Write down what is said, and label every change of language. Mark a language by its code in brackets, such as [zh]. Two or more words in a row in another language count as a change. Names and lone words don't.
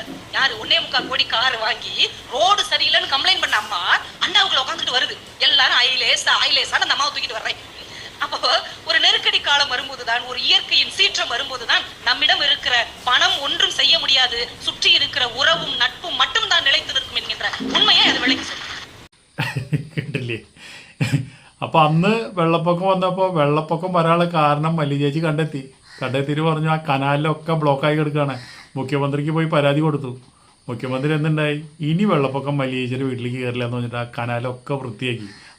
[ta] யாரு 1.25 கோடி கார் வாங்கி ரோடு சரியில்லைன்னு கம்ப்ளைண்ட் பண்ண அம்மா அண்டாவுக்குள்ள உட்காந்துட்டு வருது. எல்லாரும் ஐலேசான அந்த அம்மாவை தூக்கிட்டு வர்றேன். அப்போ ஒரு நெருக்கடி காலம் வரும்போதுதான், ஒரு இயற்கையின் சீற்றம் வரும்போதுதான் நம்மிடம் இருக்கிற பணம் ஒன்றும் செய்ய முடியாது, சுற்றி இருக்கிற உறவும் நட்பும் மட்டும் தான் நிலைத்திருக்கும் என்கின்ற உண்மையை அது விளக்கி [ml] കേട്ടില്ലേ? അപ്പോൾ അന്ന് വെള്ളപ്പൊക്കം വന്നപ്പോൾ വെള്ളപ്പൊക്കം വരാനുള്ള കാരണം മല്ലിക ചേച്ചി കണ്ടെത്തിയിട്ട് പറഞ്ഞു ആ കനാലിലൊക്കെ ബ്ലോക്കായി കിടക്കുകയാണ്. മുഖ്യമന്ത്രിക്ക് പോയി പരാതി കൊടുത്തു. മുഖ്യമന്ത്രി എന്തുണ്ടായി, ഇനി വെള്ളപ്പൊക്കം മല്ലിക ചേച്ചിയുടെ വീട്ടിലേക്ക് കയറില്ല എന്ന് പറഞ്ഞിട്ട് ആ കനാലൊക്കെ വൃത്തിയാക്കി.